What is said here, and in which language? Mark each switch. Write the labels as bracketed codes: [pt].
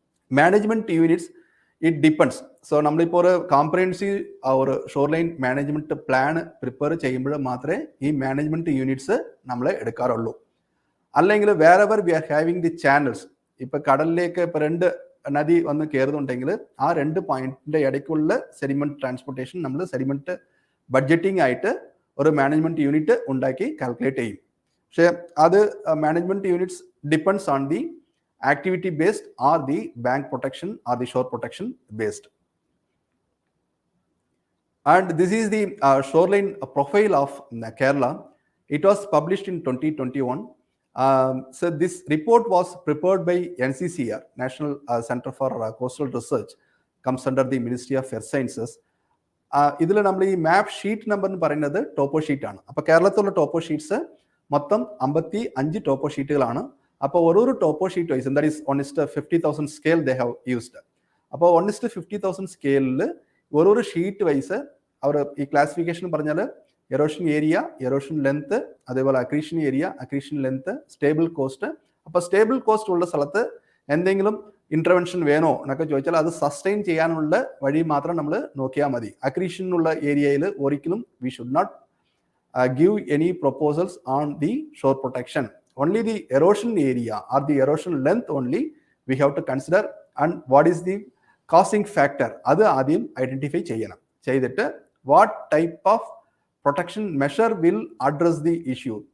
[ml] Management units [en] It depends. [ml] So നമ്മളിപ്പോൾ ഒരു comprehensive ഒരു ഷോർലൈൻ മാനേജ്മെന്റ് പ്ലാൻ പ്രിപ്പയർ ചെയ്യുമ്പോൾ മാത്രമേ ഈ മാനേജ്മെന്റ് യൂണിറ്റ്സ് നമ്മൾ എടുക്കാറുള്ളൂ. അല്ലെങ്കിൽ [en] wherever we are having the channels, [ml] ഇപ്പൊ കടലിലേക്ക് ഇപ്പൊ 2 നദി വന്ന് കയറുന്നുണ്ടെങ്കിൽ ആ 2 പോയിന്റിന്റെ ഇടയ്ക്കുള്ള സെഡിമെന്റ് ട്രാൻസ്പോർട്ടേഷൻ നമ്മൾ സെഡിമെന്റ് ബഡ്ജറ്റിംഗ് ആയിട്ട് ഒരു മാനേജ്മെന്റ് യൂണിറ്റ് ഉണ്ടാക്കി കാൽക്കുലേറ്റ് ചെയ്യും. പക്ഷെ അത് [en] Management units depends on the activity based or the bank protection or the shore protection based. And this is the shoreline profile of Kerala. It was published in 2021. So this report was prepared by NCCR, National Center for Coastal Research, comes under the Ministry of Earth Sciences. [ml] ഇതിൽ നമ്മൾ ഈ മാപ്പ് sheet number എന്ന് പറയുന്നത് ടോപ്പോ sheet ആണ്. അപ്പോൾ കേരളത്തിലുള്ള ടോപ്പോ sheets മൊത്തം 55 ടോപ്പോ ഷീറ്റുകളാണ്. അപ്പോൾ ഓരോ ടോപ്പോ sheet vice [en] That is 1:50,000 scale they have used. [ml] അപ്പോൾ 1:50,000 സ്കെയിലിൽ ഓരോ ഷീറ്റ് വൈസ് അവർ ഈ ക്ലാസിഫിക്കേഷൻ പറഞ്ഞാൽ എറോഷൻ ഏരിയ, എറോഷൻ ലെങ്ത്, അതേപോലെ accretion area, accretion length, stable cost. അപ്പോൾ സ്റ്റേബിൾ കോസ്റ്റ് ഉള്ള സ്ഥലത്ത് എന്തെങ്കിലും ഇന്റർവെൻഷൻ വേണോ എന്നൊക്കെ ചോദിച്ചാൽ അത് സസ്റ്റെയിൻ ചെയ്യാനുള്ള വഴി മാത്രം നമ്മൾ നോക്കിയാൽ മതി. അക്രീഷനുള്ള ഏരിയയിൽ ഒരിക്കലും [en] We should not give any proposals on the shore protection. Only the erosion area or the erosion length only we have to consider, and what is the causing factor [ml] adu adyam identify cheyanam. Cheyidittu [en] what type of protection measure will address the issue.